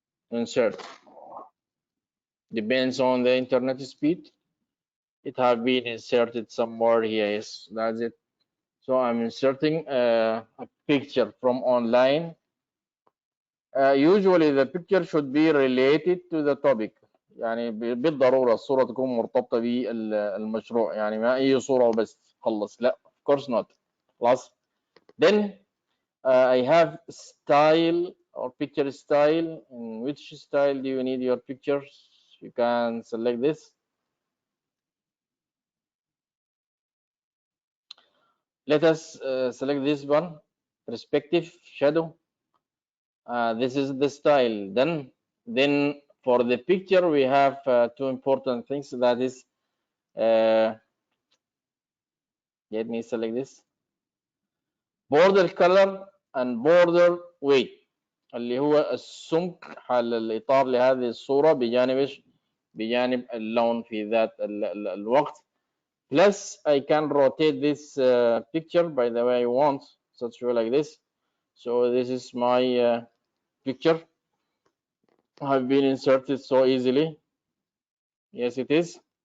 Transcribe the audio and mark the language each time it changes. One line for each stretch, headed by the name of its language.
English: Insert. Depends on the internet speed. It have been inserted somewhere here. Yes, that's it. So I'm inserting a picture from online. usually the picture should be related to the topic.
Arabic: يعني بالضرورة الصورة تكون مرتبطة بالمشروع، يعني ما أي صورة وبس خلص، لا
English: of course not.
Arabic: خلاص.
English: Then I have style or picture style. In which style do you need your pictures? You can select this. Let us select this one, perspective, shadow. This is the style. Then for the picture we have two important things. That is, let me select this, border color and border weight،
Arabic: اللي هو السمك حال الإطار لهذه الصورة بجانب إيش؟ بجانب اللون في ذات الوقت.
English: Plus I can rotate this picture by the way I want, such way like this. So this is my picture have been inserted so easily. Yes, it is.